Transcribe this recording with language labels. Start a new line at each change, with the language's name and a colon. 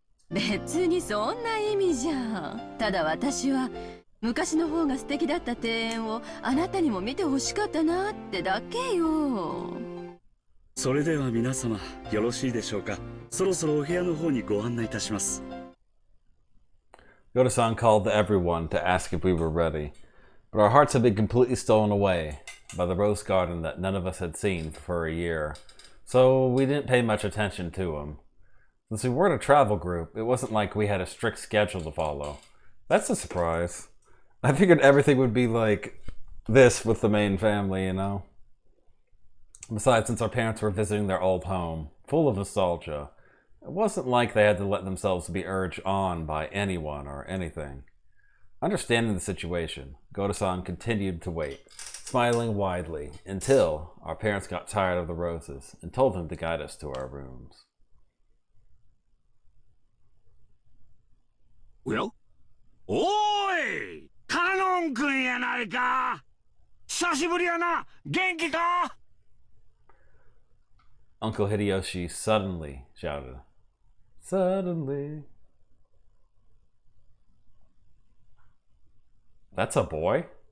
Japanese: 別にそんな意味じゃ。ただ私は昔の方が素敵だった庭園をあなたにも見てほしかったなってだけよ。それでは皆様よろしいでしょうか。そろそろお部屋の方にご案内いたします。
English: Yoda-san called to everyone to ask if we were ready, but our hearts had been completely stolen away by the rose garden that none of us had seen for a year, so we didn't pay much attention to him. Since we weren't a travel group, it wasn't like we had a strict schedule to follow. That's a surprise. I figured everything would be like this with the main family, you know? Besides, since our parents were visiting their old home, full of nostalgia, it wasn't like they had to let themselves be urged on by anyone or anything. Understanding the situation, Goto-san continued to wait, smiling widely, until our parents got tired of the roses and told him to guide us to our rooms. Well?
Japanese: おーい、カノン君やないか。久しぶりやな。元気か？
English: Uncle Hideyoshi suddenly shouted. Suddenly. That's a boy?